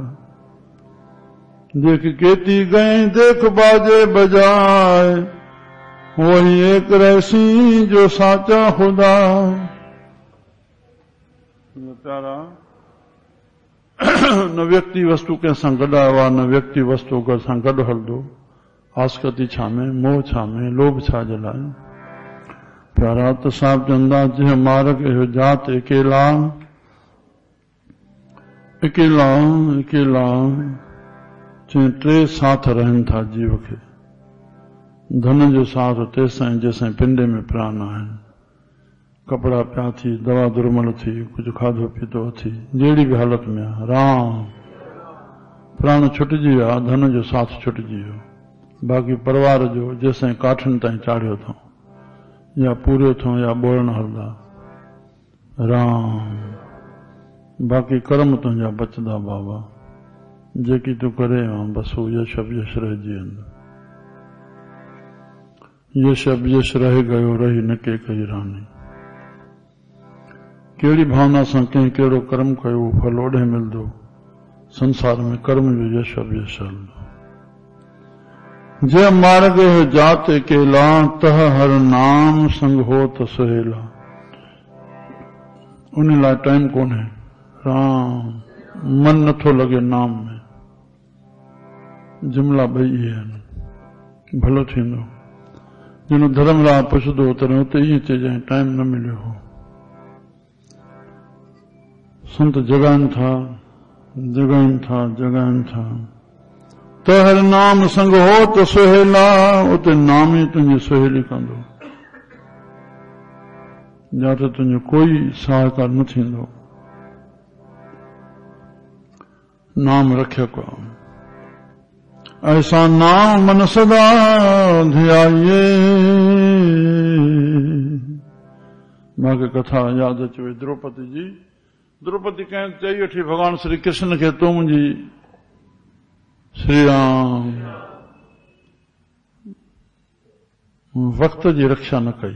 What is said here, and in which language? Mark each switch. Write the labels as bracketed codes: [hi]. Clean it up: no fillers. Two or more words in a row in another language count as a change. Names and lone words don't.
[hi] देख केती गए देख बाजे बजाए, वही एक रहसी जो साचा खुदा। [sd] प्यारा, न व्यक्ति वस्तु कंहिंसां गॾु आयो आहे, न व्यक्ति वस्तु सां गॾु हलंदो। आसकती छा में, मोह छा में, लोभ छा जे लाइ? प्यारा त साहिब चवंदा, जंहिं मार्ग इहो जात अकेला, अकेला अकेला, चई टे साथ रहनि था जीव खे। धन जो साथ तेसां जंहिंसां पिंडे में प्राण आहिनि। कपड़ा पिया थी, दवा दुर्मल थी, कुछ खाधो पीतो थी, जहिड़ी बि हालत में आहे। राम, प्राण छुटिजी विया, धन जो साथ छुटिजी वियो। बाक़ी परिवार जो जेसां काठिन ताईं चाढ़ियो अथऊं, या पूरियो अथऊं, या ॿोड़ण हलंदा। राम, बाक़ी कर्म तुंहिंजा बचंदा बाबा। जेकी तूं करे बस हू यश यश रहिजी वेंदो। [hi] यश यश रह गयो, रही न के कई रानी। [sd] कहिड़ी भावना सां कंहिं कहिड़ो कर्म कयो, फल ओॾे मिलंदो। संसार में कर्म जो यश यश हलंदो। [pa] जे मार्ग जात अकेला, तह हर नाम संग हो त सुहेला। [sd] उन लाइ टाइम कोन्हे। राम, मन नथो लॻे नाम में। जुमला ॿई इहे आहिनि। भलो थींदो जिन धर्म लाइ पुछंदो तॾहिं उते ईअं चइजांइ टाइम न मिलियो हो। संत जगाइनि था, जगाइनि था, जगाइनि था। [pa] त हर नाम संग हो त सुहेला, [sd] उते नाम ई तुंहिंजी सुहेली कंदो। जिते तुंहिंजो कोई सहायकार न थींदो। नाम रखियक। [pa] ऐसा नाम मन सदा ध्याइए। [sd] मूंखे कथा यादि अचे वई द्रौपदी जी। द्रौपदी कंहिं चई वठी भॻवान श्री कृष्ण खे, तूं मुंहिंजी श्री राम वक्त जी रक्षा न कई।